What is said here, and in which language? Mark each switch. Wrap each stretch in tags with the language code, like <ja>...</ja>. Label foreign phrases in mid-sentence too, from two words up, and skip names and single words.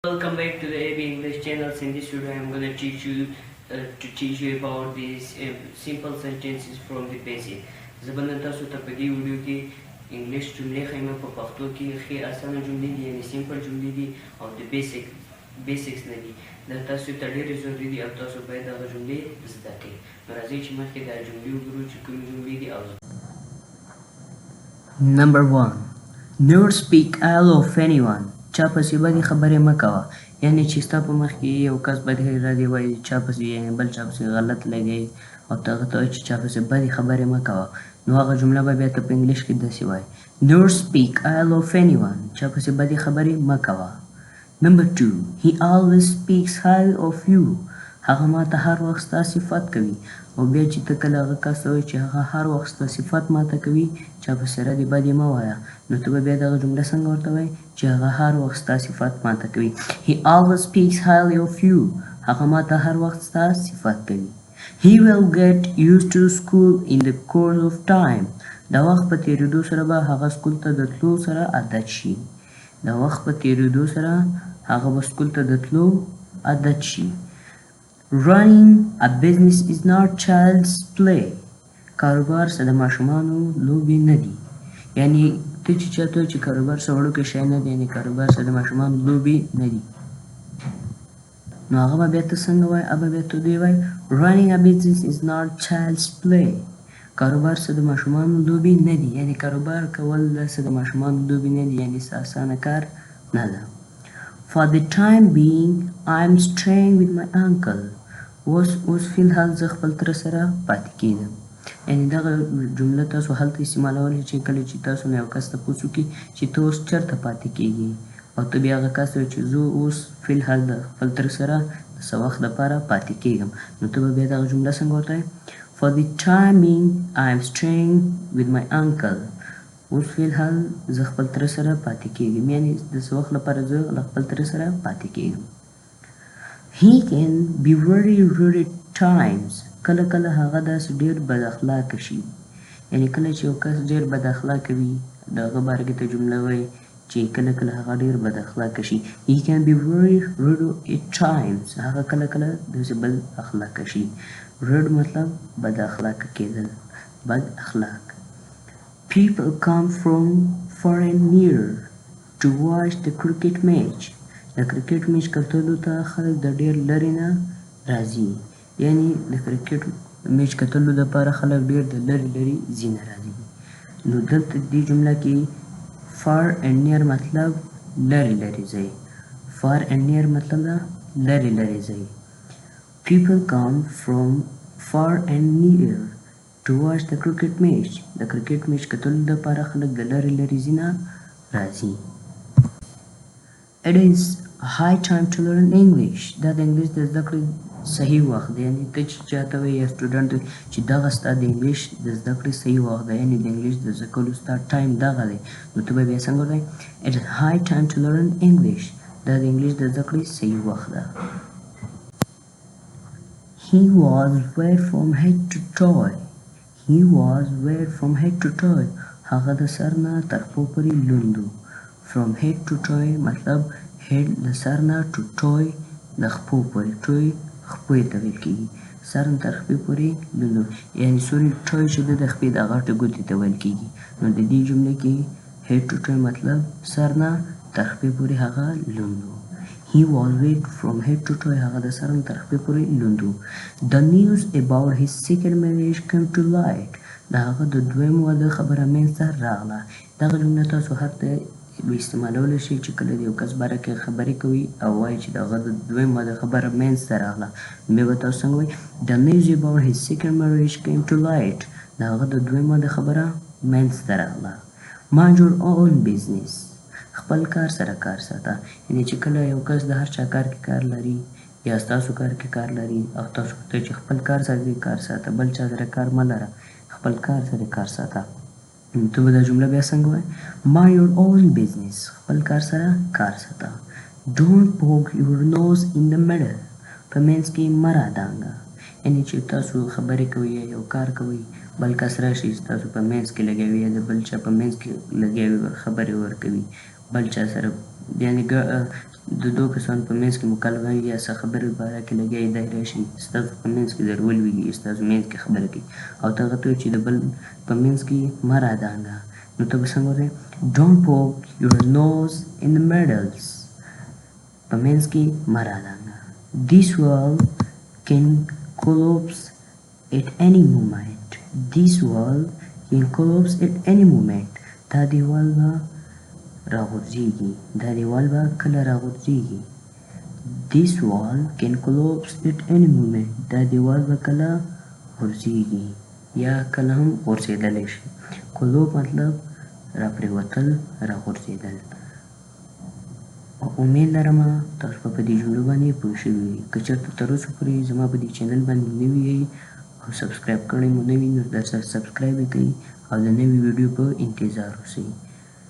<en>Welcome back to the AB English channels. In this video, I'm going to teach you about these simple sentences from the basic.</en> <ps>زبنه تاسو ته په دې ویډیو کې انګلیش جملې ښیم په پښتو کې ښې اسانه جملې دي یعنی سیمپل جملې دي او د بیسکس نه دي دا تاسو ته ډېرې ضروري دي او تاسو باید هغه جملې زده کړئ. نو راځئ چې مخکې دا جملې وګورو چې کومې جملې دي او</ps> <en>Number 1. Never speak ill of anyone.</en> <ps>چا پسې بدې خبرې مه کوه. یعنی چې ستا په مخ کې یو کس بدې ردې وایي چا پسې یعنی بل چا پسې غلط لګوي او ته هغه ته وایي چې چا پسې بدې خبرې مه کوه نو هغه جمله به بیا ته په انګلیش کې داسې وایي</ps> <en>Never speak ill of anyone.</en> <ps>چا پسې بدې خبرې مه کوه. Number 2. He always speaks highly of you. هغه ما ته هر وخت ستا صفت کوي او بیا چې ته کله هغه کس ته وایي چې هغه هر وخت ستا صفت ما ته کوي چا پسې ردې بدې مه وایه نو ته به بیا دغه جمله څنګه ورته وایي چې هغه هر وخت ستا صفت ما ته کوي</ps> <en>He always speaks highly of you.</en> <ps>هغه ما ته هر وخت ستا صفت کوي</ps> <en>He will get used to school in the course of time.</en> <ps>د وخت په تېرېدو سره به هغه سکول ته د تلو سره عادت شي د وخت په تېرېدو سره هغه به سکول ته د تلو عادت شي</ps> <en>Running a business is not child's play.</en> <ps>کاروبار څه د ماشومانو لوبې نه دي یعنی ته چې چاته وایې چې کاروبار څه وړوکی شی نه دی یعنې کاروبار څه د ماشومانو لوبې نه دي نو هغه به بیا ته څنګه وایي هغه به بیا ته دوی وایي</ps> <en>Running a business is not child's play.</en> <ps>کاروبار څه د ماشومانو لوبې نه دي یعنی کاروبار کول څه د ماشومانو لوبې نه دي یعنی څه اسانه کار نه ده</ps> <en>For the time being, I'm staying with my uncle.</en> <ps>اوس فی الحال زه خپل تره سره پاتې کېږم یعنی دغه جمله تاسو هلته استعمالولی چې کله چې تاسو نه یو کس تپوس وکړي چې ته اوس چېرته پاتې کېږې او ته بیا هغه کس ته وایې چې زه اوس فی الحال د خپل تره سره د څه وخت دپاره پاتې کېږم نو ته به بیا دغه جمله څنګه ورته وایې</ps> <en>For the time being, I'm staying with my uncle.</en> <ps>اوس فی الحال زه خپل تره سره پاتې کېږم یعنی د څه وخت لپاره زه له خپل تره سره پاتې کېږم</ps> <en>He can be very rude at times.</en> <ps>کله کله هغه داسې ډېر بد اخلاقه شي یعنی کله چې یو کس ډېر بد اخلاقه وي د هغه باره کې ته جمله وایي چې کله کله هغه ډېر بد اخلاقه شي</ps> <en>He can be very rude at times.</en> <ps>هغه کله کله داسې بد اخلاقه شي rude مطلب بد اخلاقه کېدل بد اخلاق</ps> <en>People come from far and near to watch the cricket match.</en> <ps>د کرکټ میچ کتلو ته خلک د ډېر لرې نه راځي یعنی د کرکټ میچ کتلو دپاره خلک ډېر د لرې لرې ځي نه راځي نو دلته دې جمله کې</ps> <en>far and near</en> <ps>مطلب لرې لرې ځای</ps> <en>far and near</en> <ps>مطلب ده لرې لرې ځای</ps> <en>People come from far and near to watch the cricket match.</en> <ps>د کرکټ میچ کتلو دپاره خلک د لرې لرې ځي نه راځي</ps> <en>It is high time to learn English.</en> <ps>دا د انګلیش د زده کړې صحیح وخت دی یعنی ته چې چاته وایې یا سټوډنټ چې دغه ستا د انګلیش د زده کړې صحیح وخت دی یعنی د انګلیش د زده کولو ستا ټایم دغه دی نو ته به بیا څنګه وایې</ps> <en>It is high time to learn English.</en> <ps>دا د انګلیش د زده کړې صحیح وخت ده</ps> <en>He was wet from head to toe. He was wet from head to toe.</en> <ps>هغه د سر نه تر پښو پورې لوند و</ps> <en>From head to toe</en> <ps>مطلب head د سر نه</ps> <en>to toe</en> <ps>د خپو پورې toe خپوی ته ویل کېږي سر نه تر خپې پورې لوند یعنې سوري toe چې ده د خپې د غټې ګوتې ته ویل کېږي نو د دې جملې کې</ps> <en>head to toe</en> <ps>مطلب سر نه تر خپې پورې هغه لوند و</ps> <en>He was wet from head to toe.</en> <ps>هغه د سر نه تر خپې پورې لوند و</ps> <en>The news about his second marriage came to light.</en> <ps>د هغه د دویم واده خبره منځته راغله دغه جمله تاسو هر ته استعمالولی شي چې کله د یو کس باره کې خبرې کوي او وایي چې د هغه د دویم واده خبره منځته راغله بیا به تاسو څنګه وایي</ps> <en>The news about his second marriage came to light.</en> <ps>د هغه د دویم واده خبره منځته راغله</ps> <en>Mind your own business.</en> <ps>خپل کار سره کار ساته یعنې چې کله یو کس د هر چا کار کې کار لري یا ستاسو کار کې کار لري او تاسو ته چې خپل کار سره کار ساته بل چا سره کار مه لره خپل کار سره کار ساته ته به دا جمله بیا څنګه وایې</ps> <en>Mind your own business.</en> <ps>خپل کار سره کار ساته</ps> <en>Don't poke your nose in the middle.</en> <ps>په منځ کې مه رادانګه یعنې چې تاسو خبرې کوئ یا یو کار کوئ بل کس راشي ستاسو په منځ کې لګوي یا د بل چا په منځ کې لګیا وي خبرې ورکوي بل چا سره یعنې د دوه کسانو په منځ کې مکالمه وي یا څه خبرې باره کې لګیا وي دی راشي ستاسو په منځ کې در ولوېږي ستاسو منځ کې خبره کوي او ته هغه ته وایي چې د بل په منځ کې مه رادانګه نو ته به څنګه وایې</ps> <en>don't poke your nose in the middles</en> <ps>په منځ کې مه رادانګه</ps> <en>this wall can collapse at any moment this wall can collapse at any moment</en> <ps>دا دیوال به راغورځېږي دا دیوال به کله راغورځېږي</ps> <en>this wall can collapse at any moment</en> <ps>دا دیوال به کله غورځېږي یا کله هم غورځېدلی شي کلوب مطلب راپرېوتل راغورځېدل امید لرم تاسو په دې جملو باندې پوه شوي وي که چېرته تر اوسه پورې زما په دې چینل باندې نوي یئ او سبسکرایب کړی مو نه وي نو درسره سبسکرایب یې کړئ او د نوي ویډیو په انتظار اوسئ</ps> <en>Thank you. Goodbye.</en>